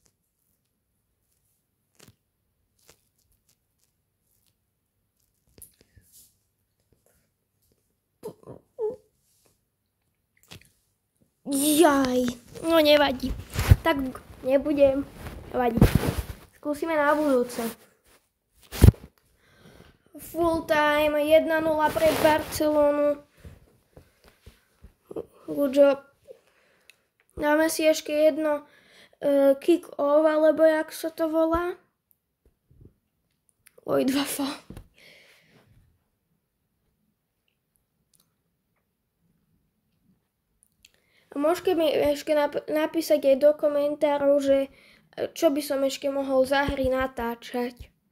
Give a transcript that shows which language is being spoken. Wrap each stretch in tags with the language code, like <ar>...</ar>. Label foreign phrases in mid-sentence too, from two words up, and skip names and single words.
<sk>Jaj, no nevadí. Tak nebudem. Nevadí. Skúsime na budúce.</sk> <en>Full time,</en> <sk>1-0 pre Barcelonu.</sk> <en>Good job.</en> <sk>Dáme si ešte jedno kick-off, alebo jak sa to volá. 2 faul. A môžete mi ešte napísať aj do komentárov, že čo by som ešte mohol za hry natáčať.</sk>